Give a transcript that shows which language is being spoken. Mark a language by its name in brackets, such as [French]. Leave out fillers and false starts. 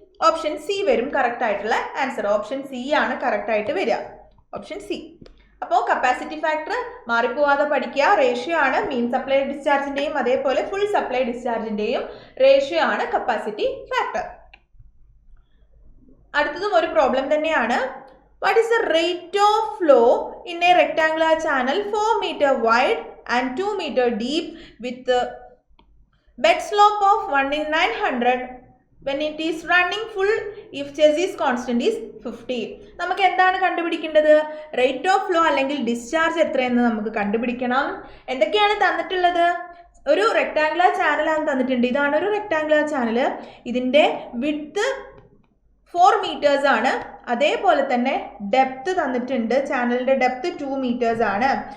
[Malayalam] Option C വരും correct ആയിട്ടുള്ള answer. Option C ആണ് കറക്റ്റ് ആയിട്ട് വരിക. Option C. അപ്പോൾ കപ്പാസിറ്റി ഫാക്ടർ മാറിപ്പോവാതെ പഠിക്കുക. റേഷ്യോ ആണ് മീൻ സപ്ലൈ ഡിസ്ചാർജിന്റെയും അതേപോലെ ഫുൾ സപ്ലൈ ഡിസ്ചാർജിന്റെയും റേഷ്യോ ആണ് കപ്പാസിറ്റി ഫാക്ടർ. അടുത്തതും ഒരു പ്രോബ്ലം തന്നെയാണ്. [English] What is the rate of flow in a rectangular channel 4 meter wide and 2 meter deep with bed slope of 1/900 when it is running full if chassis constant is 50. [Malayalam] നമുക്ക് എന്താണ് കണ്ടുപിടിക്കേണ്ടത്? Rate of flow അല്ലെങ്കിൽ discharge എത്രയെന്ന് നമുക്ക് കണ്ടുപിടിക്കണം. എന്തൊക്കെയാണ് തന്നിട്ടുള്ളത്? ഒരു റെക്ടാങ്കുലർ ചാനലാണ് തന്നിട്ടുണ്ട്. ഇതാണ് ഒരു റെക്ടാങ്കുലർ ചാനൽ. ഇതിന്റെ വിഡ്ത്ത് 4 meters ആണ്. അതേപോലെ തന്നെ ഡെപ്ത് തന്നിട്ടുണ്ട്. ചാനലിന്റെ ഡെപ്ത് 2 meters ആണ്.